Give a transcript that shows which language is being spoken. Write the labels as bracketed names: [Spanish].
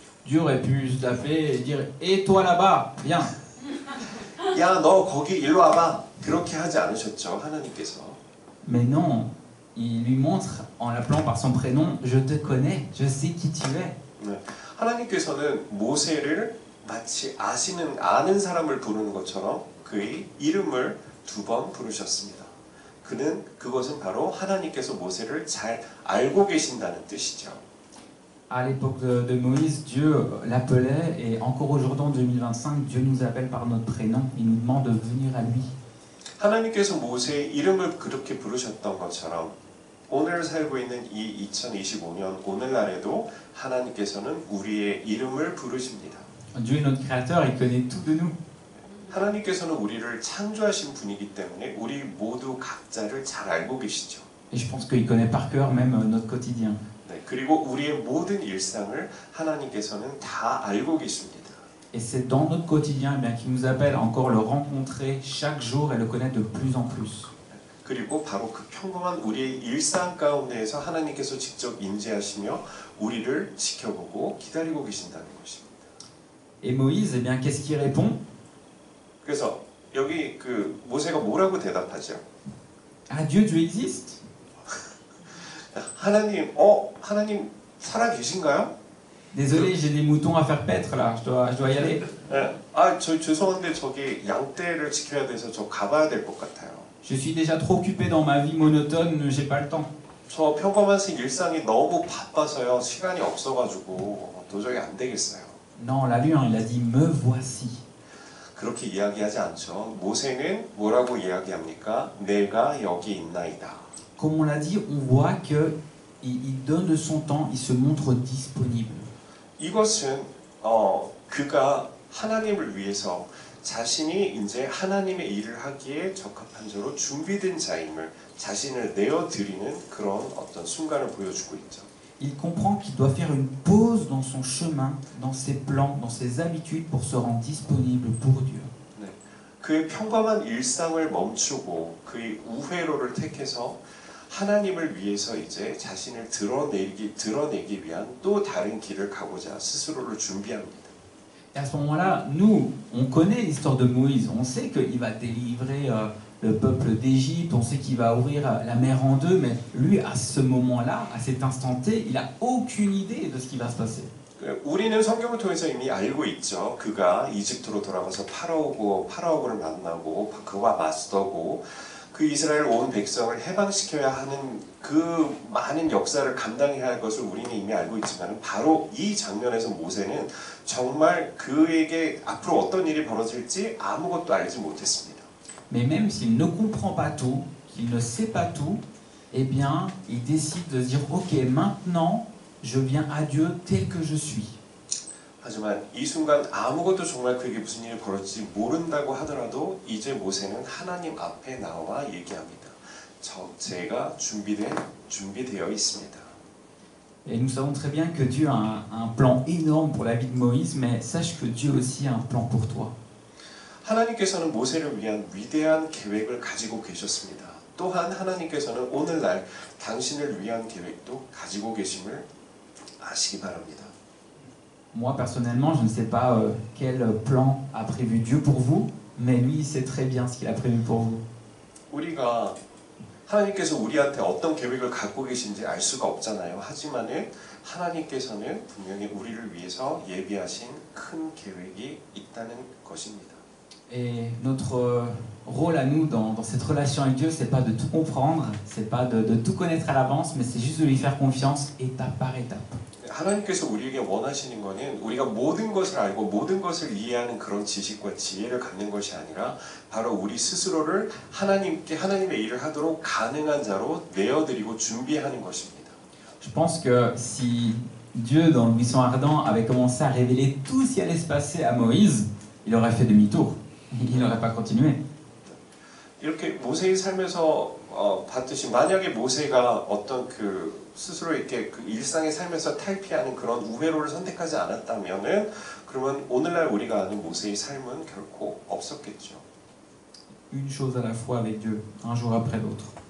[French] Dieu aurait pu l'appeler et dire « Et toi là-bas, viens !» [Korean] 야, 너 거기 일로 와봐. 그렇게 하지 않으셨죠, 하나님께서. [French] Mais non, il lui montre, en l'appelant par son prénom, « Je te connais, je sais qui tu es. » [Korean] 네. 하나님께서는 모세를 마치 아는 사람을 부르는 것처럼 그의 이름을 2번 부르셨습니다. 그것은 바로 하나님께서 모세를 잘 알고 계신다는 뜻이죠. [French] À l'époque de Moïse, Dieu l'appelait, et encore aujourd'hui en 2025, Dieu nous appelle par notre prénom, il nous demande de venir à lui. [Korean] 하나님께서 모세의 이름을 그렇게 부르셨던 것처럼 오늘 살고 있는 이 2025년 오늘날에도 하나님께서는 우리의 이름을 부르십니다. [French] Dieu est notre créateur, il connaît tout de nous. [Korean] 하나님께서는 우리를 창조하신 분이기 때문에 우리 모두 각자를 잘 알고 계시죠. [French] Et je pense qu'il connaît par cœur même notre quotidien. [Korean] 네, 그리고 우리의 모든 일상을 하나님께서는 다 알고 계십니다. [French] Et c'est dans notre quotidien eh bien, qu'il nous appelle à encore le rencontrer chaque jour et le connaître de plus en plus. [Korean] 그리고 바로 그 평범한 우리의 일상 가운데에서 하나님께서 직접 임재하시며 우리를 지켜보고 기다리고 계신다는 것입니다. [French] Et Moïse, eh bien, qu'est-ce qu'il répond? [Korean] 그래서 여기 그 모세가 뭐라고 대답하죠? [French] Ah Dieu, Dieu existe? [Korean] 하나님 살아 계신가요? [French] Désolé, j'ai des moutons à faire paître là, je dois y aller. [Korean] 저 죄송한데 저기 양떼를 지켜야 돼서 저 가봐야 될 것 같아요. [French] Je suis déjà trop occupé dans ma vie monotone, j'ai pas le temps. [Korean] 저 평범한 일상이 너무 바빠서요. 시간이 없어가지고 도저히 안 되겠어요. [French] Non, l'a lu, hein, il a dit me voici. [Korean] 그렇게 이야기하지 않죠. 모세는 뭐라고 이야기합니까? 내가 여기 있나이다. [French] Comme on l'a dit, on voit que il donne de son temps, il se montre disponible. [Korean] 이것은 그가 하나님을 위해서 자신이 이제 하나님의 일을 하기에 적합한 자로 준비된 자임을 자신을 내어드리는 그런 어떤 순간을 보여주고 있죠. [French] Il comprend qu'il doit faire une pause dans son chemin, dans ses plans, dans ses habitudes pour se rendre disponible pour Dieu. [Korean] 네. 그의 평범한 일상을 멈추고 그의 우회로를 택해서 하나님을 위해서 이제 자신을 드러내기 위한 또 다른 길을 가고자 스스로를 준비합니다. [French] Et à ce moment-là, nous, on connaît l'histoire de Moïse, on sait qu'il va délivrer le peuple d'Égypte, on sait qu'il va ouvrir la mer en deux, mais lui, à ce moment-là, à cet instant T, il n'a aucune idée de ce qui va se passer. [Korean] 우리는 성경을 통해서 이미 알고 있죠. 그가 이집트로 돌아가서 파라오를 만나고 그와 맞서고 그 이스라엘 온 백성을 해방시켜야 하는 그 많은 역사를 감당해야 할 것을 우리는 이미 알고 있지만 바로 이 장면에서 모세는 정말 그에게 앞으로 어떤 일이 벌어질지 아무것도 알지 못했습니다. [French] Mais même s'il ne comprend pas tout, qu'il ne sait pas tout, eh bien, il décide de se dire, ok, maintenant, je viens à Dieu tel que je suis. [Korean] 하지만 이 순간 아무것도 정말 그에게 무슨 일이 벌어질지 모른다고 하더라도 이제 모세는 하나님 앞에 나와 얘기합니다. 제가 준비되어 있습니다. [French] Et nous savons très bien que Dieu a un plan énorme pour la vie de Moïse, mais sache que Dieu aussi a un plan pour toi. [Korean] 하나님께서는 모세를 위한 위대한 계획을 가지고 계셨습니다. 또한 하나님께서는 오늘날 당신을 위한 계획도 가지고 계심을 아시기 바랍니다. [French] Moi, personnellement, je ne sais pas quel plan a prévu Dieu pour vous, mais lui, il sait très bien ce qu'il a prévu pour vous. [Korean] 우리가 하나님께서 우리한테 어떤 계획을 갖고 계신지 알 수가 없잖아요. 하지만은 하나님께서는 분명히 우리를 위해서 예비하신 큰 계획이 있다는 것입니다. [French] Et notre rôle à nous dans cette relation avec Dieu, c'est pas de tout comprendre, c'est pas de tout connaître à l'avance, mais c'est juste de lui faire confiance étape par étape. [Korean] 하나님께서 우리에게 원하시는 것은 우리가 모든 것을 알고 모든 것을 이해하는 그런 지식과 지혜를 갖는 것이 아니라 바로 우리 스스로를 하나님의 일을 하도록 가능한 자로 내어드리고 준비하는 것입니다. [French] Je pense que si Dieu, dans le buisson ardent, avait commencé à révéler tout ce qui allait se passer à Moïse, il aurait fait demi-tour. Il n'aurait pas continué. [Korean] 이렇게 모세의 삶에서 봤듯이 만약에 모세가 어떤 스스로 이렇게 그 일상의 삶에서 탈피하는 그런 우회로를 선택하지 않았다면은 그러면 오늘날 우리가 아는 모세의 삶은 결코 없었겠죠. [French] Une chose à la fois avec Dieu, un jour après l'autre.